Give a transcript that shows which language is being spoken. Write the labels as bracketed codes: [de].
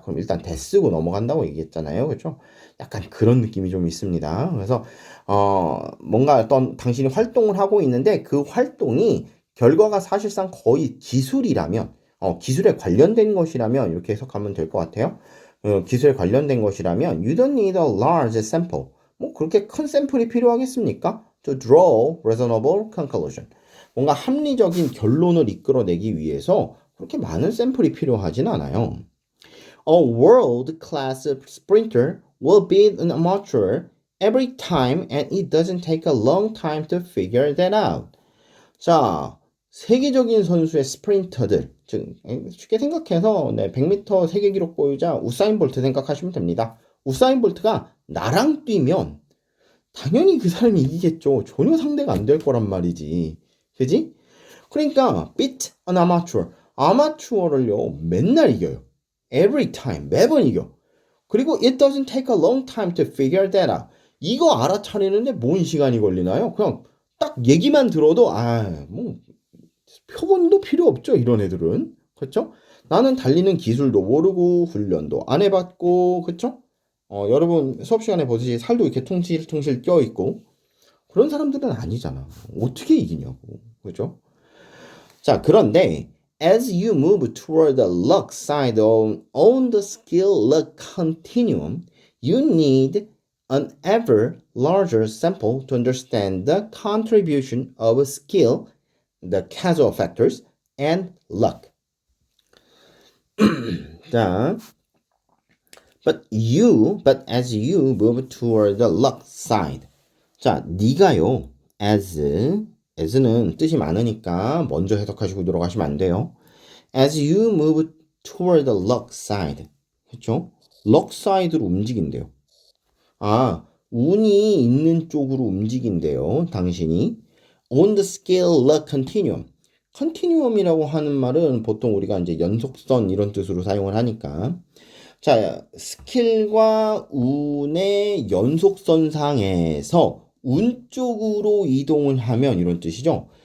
[ko] 그럼 일단 대 쓰고 넘어간다고 얘기했잖아요. 그렇죠? 약간 그런 느낌이 좀 있습니다. 그래서 뭔가 어떤 당신이 활동을 하고 있는데 그 활동이 결과가 사실상 거의 기술이라면 기술에 관련된 것이라면 이렇게 해석하면 될 것 같아요. 기술에 관련된 것이라면 [en] you don't need a large sample. [ko] 뭐 그렇게 큰 샘플이 필요하겠습니까? [en] To draw reasonable conclusion. [ko] 뭔가 합리적인 결론을 이끌어내기 위해서 그렇게 많은 샘플이 필요하진 않아요. [en] A world-class sprinter will beat an amateur every time and it doesn't take a long time to figure that out. [ko] 자, 세계적인 선수의 스프린터들, 즉 쉽게 생각해서 100m 세계 기록 보유자 우사인 볼트 생각하시면 됩니다. 우사인 볼트가 나랑 뛰면 당연히 그 사람이 이기겠죠. 전혀 상대가 안 될 거란 말이지. 그지? 그러니까 [en] beat an amateur, [ko] 아마추어를요 맨날 이겨요. [en] Every time, [ko] 매번 이겨. 그리고 [en] it doesn't take a long time to figure that out. [ko] 이거 알아차리는데 뭔 시간이 걸리나요? 그냥 딱 얘기만 들어도 뭐 표본도 필요 없죠, 이런 애들은. 그렇죠? 나는 달리는 기술도 모르고 훈련도 안 해봤고, 그렇죠? 여러분 수업 시간에 보듯이 살도 이렇게 퉁실퉁실 껴 있고 그런 사람들은 아니잖아. 어떻게 이기냐고, 그렇죠? 자, 그런데 [en] as you move toward the luck side on the skill luck continuum, you need an ever larger sample to understand the contribution of skill, the casual factors, and luck. 자, but as you move toward the luck side. [ko] 자, 네가요. as는 뜻이 많으니까 먼저 해석하시고 들어가시면 안 돼요. [en] As you move toward the luck side. [ko] 그렇죠? luck side로 움직인대요. 아, 운이 있는 쪽으로 움직인대요. 당신이. [en] On the scale luck continuum. [ko] 컨티뉴엄이라고 하는 말은 보통 우리가 이제 연속선 이런 뜻으로 사용을 하니까 자, 스킬과 운의 연속선상에서 운 쪽으로 이동을 하면 이런 뜻이죠.